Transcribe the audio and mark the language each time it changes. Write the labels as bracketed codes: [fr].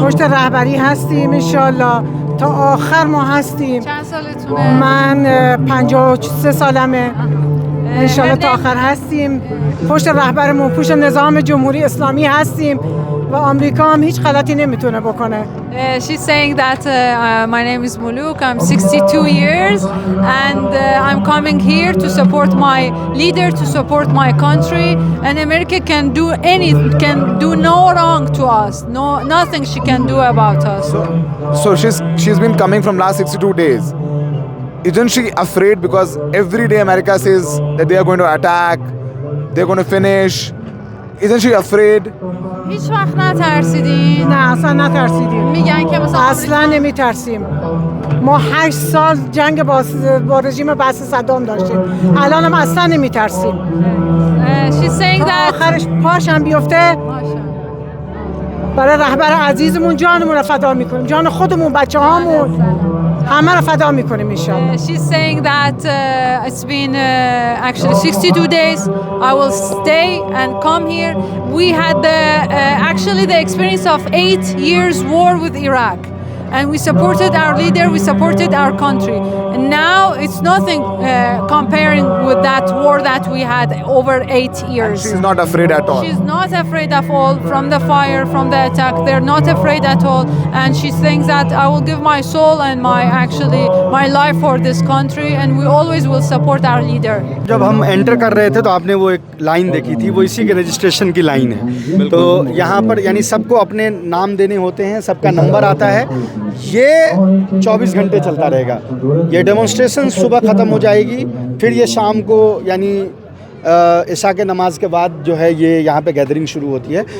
[fa] پشت رهبری هستیم انشالله تا آخر ما هستیم. چند سالتونه؟ من 53 سالمه. انشالله تا آخر هستیم. پشت رهبرمون، پشت نظام جمهوری اسلامی هستیم و آمریکا هم هیچ غلطی نمیتونه بکنه. [en] She's saying that my name is Muluk. I'm 62 years and I'm coming here to support my leader, to support my country. And America can do no wrong to us. Nothing she can do about us. So she's been coming from last 62 days. Isn't she afraid because every day America says that they are going to attack, they're going to finish? Isn't she afraid? [fa] هیچ وقت نترسیدین؟ نه اصلا نترسیدیم. میگن که مثلا اصلا نمیترسیم. ما 8 سال جنگ با رژیم بعث صدام داشتیم. الان هم اصلا نمیترسیم. [en] She's saying [fa] تا [en] that [fa] آخرش پاشم بیفته برای رهبر عزیزمون جانمون رو فدا میکنیم، جان خودمون، بچه هامون، همه رو فدا میکنیم انشالله. [en] She's saying that it's been actually 62 days. I will stay and come here. We had actually the experience of 8 years war with Iraq. And we supported our leader, we supported our country. And now it's nothing comparing with that war that we had over 8 years. She's not afraid at all. She's not afraid of all from the fire, from the attack. They're not afraid at all. And she thinks that I will give my soul and my life for this country, and we always will support our leader. [hi] जब हम enter कर रहे थे तो आपने वो एक line देखी थी, वो इसी के रजिस्ट्रेशन की लाइन है। तो यहाँ पर यानी सबको अपने नाम देने होते हैं, सबका नंबर आता है। ये 24 घंटे चलता रहेगा। ये डेमोन्स्ट्रेशन सुबह ख़त्म हो जाएगी, फिर ये शाम को यानी इशा के नमाज के बाद जो है ये यहाँ पे गैदरिंग शुरू होती है।